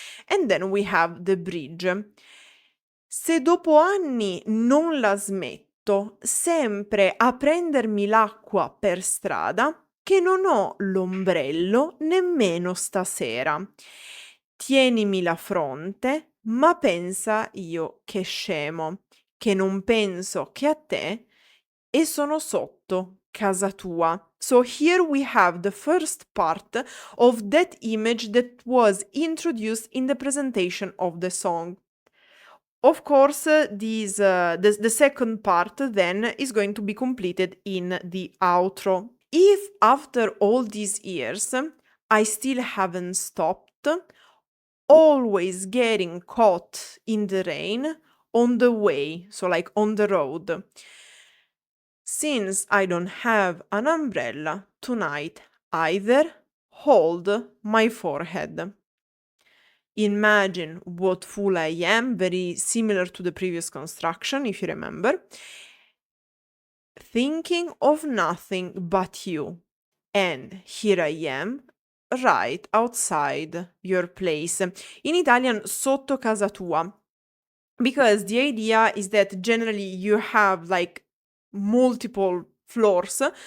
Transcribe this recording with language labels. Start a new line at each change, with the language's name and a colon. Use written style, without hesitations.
English: And then we have the bridge.
Italian: Se dopo anni non la smetto sempre a prendermi l'acqua per strada, che non ho l'ombrello nemmeno stasera. Tienimi la fronte, ma pensa io che scemo, che non penso che a te e sono sotto casa tua.
English: So here we have the first part of that image that was introduced in the presentation of the song. Of course, the second part then is going to be completed in the outro. If after all these years I still haven't stopped, always getting caught in the rain on the way, so like on the road. Since I don't have an umbrella tonight either, hold my forehead. Imagine what fool I am, very similar to the previous construction, if you remember. Thinking of nothing but you. And here I am, right outside your place. In Italian,
Italian: sotto casa tua.
English: Because the idea is that generally you have like multiple floors.